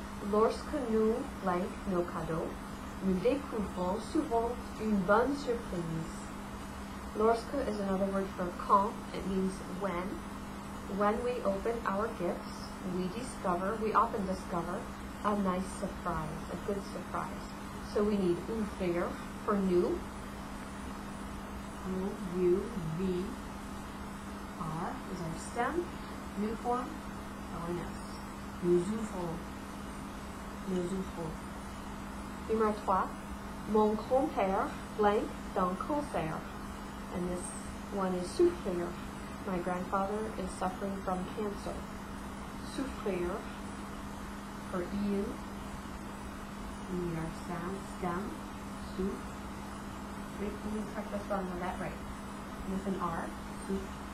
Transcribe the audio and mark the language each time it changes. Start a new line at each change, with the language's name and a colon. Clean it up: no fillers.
French: Lorsque nous, blank, nos cadeaux, nous découvrons souvent une bonne surprise.
English: Lorsque is another word for quand. It means when. When we open our gifts, we often discover a nice surprise, a good surprise. So we need ouvrir for nous. U-V-R is our stem. New form,
French: O-N-S. Nous ouvrons. Nous ouvrons. Numéro 3. Mon grand-père blank d'un cancer.
English: And this one is souffrir. My grandfather is suffering from cancer. Souffrir for il. We need our stem. Souff. Wait, let me check this one. I got right. With an R. Souff.